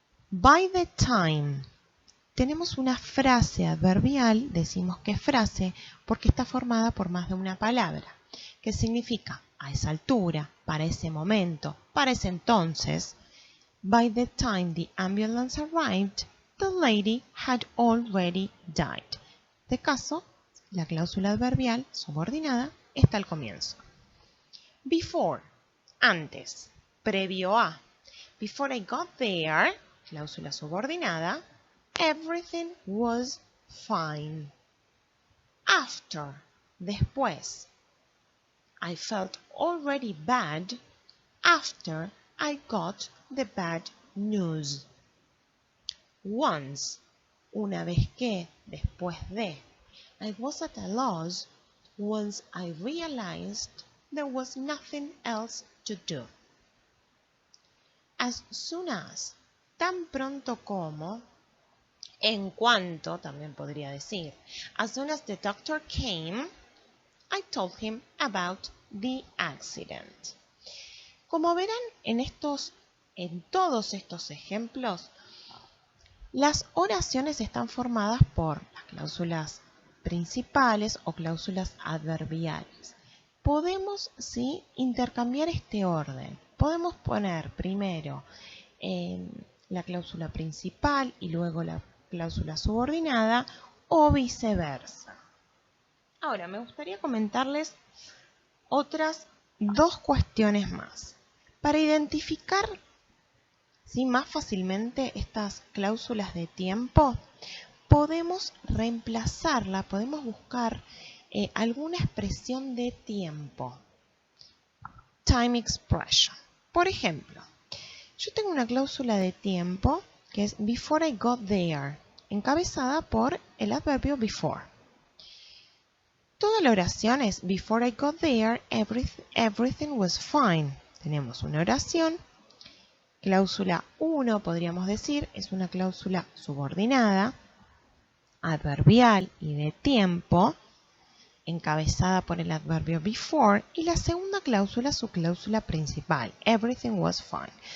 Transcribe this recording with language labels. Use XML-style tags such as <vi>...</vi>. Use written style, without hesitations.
<en>By the time.</en> <es>Tenemos una frase adverbial, decimos que es frase porque está formada por más de una palabra, que significa a esa altura, para ese momento, para ese entonces.</es> <en>By the time the ambulance arrived, the lady had already died.</en> <es>De caso, la cláusula adverbial subordinada está al comienzo.</es> <en>Before,</en> <es>antes, previo a.</es> <en>Before I got there,</en> <es>cláusula subordinada,</es> <en>everything was fine. After,</en> <es>después.</es> <en>I felt already bad after I got the bad news.</en> <es>Once, una vez que, después de.</es> <en>I was at a loss once I realized there was nothing else to do.</en> <es>As soon as, tan pronto como, en cuanto, también podría decir.</es> <en>As soon as the doctor came, I told him about the accident.</en> <es>Como verán en todos estos ejemplos, las oraciones están formadas por las cláusulas principales o cláusulas adverbiales. Podemos, ¿sí?, intercambiar este orden. Podemos poner primero la cláusula principal y luego la cláusula subordinada o viceversa. Ahora, me gustaría comentarles otras dos cuestiones más. Para identificar más fácilmente estas cláusulas de tiempo, podemos reemplazarla, podemos buscar alguna expresión de tiempo.</es> <en>Time expression.</en> <es>Por ejemplo, yo tengo una cláusula de tiempo que es</es> <en>before I got there,</en> <es>encabezada por el adverbio before. Toda la oración es</es> <en>before I got there, everything was fine.</en> <es>Tenemos una oración. Cláusula 1, podríamos decir, es una cláusula subordinada, adverbial y de tiempo, encabezada por el adverbio before, y la segunda cláusula, su cláusula principal,</es> <en>everything was fine.</en>